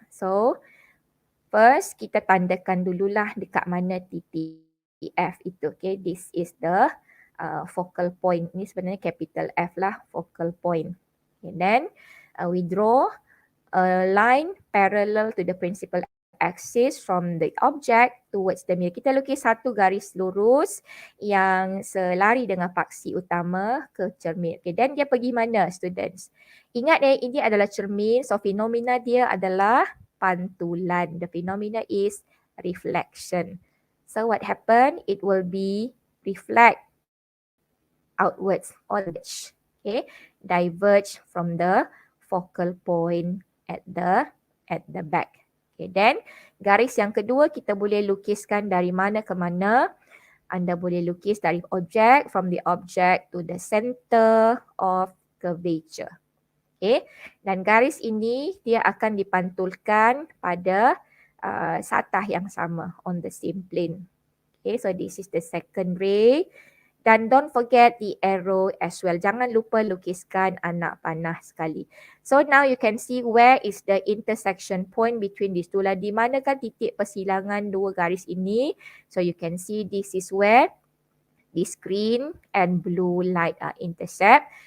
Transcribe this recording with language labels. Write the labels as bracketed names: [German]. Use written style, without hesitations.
[English] So first [Malay] kita tandakan dululah dekat mana titik F itu. [English] Okay, this is the focal point. [Malay] Ini sebenarnya [English] capital F lah, focal point. Okay, then we draw a line parallel to the principal axis from the object towards the mirror. [Malay] Kita lukis satu garis lurus yang selari dengan paksi utama ke cermin. Okay, then dia pergi mana, students? Ingat ini adalah cermin, so fenomena dia adalah pantulan. [English] The phenomena is reflection. So what happen? It will be reflect outwards or diverge from the focal point at the back. [Malay] Okay, then garis yang kedua kita boleh lukiskan dari mana ke mana. Anda boleh lukis dari objek, [English] from the object to the center of curvature. [Malay] Okay, dan garis ini dia akan dipantulkan pada satah yang sama, [English] on the same plane. [Malay] Okay, so this is the second ray. Dan don't forget the arrow as well. Jangan lupa lukiskan anak panah sekali. [English] So now you can see where is the intersection point between these two. [Malay] Di manakah titik persilangan dua garis ini? [English] So you can see this is where this green and blue light are intersect.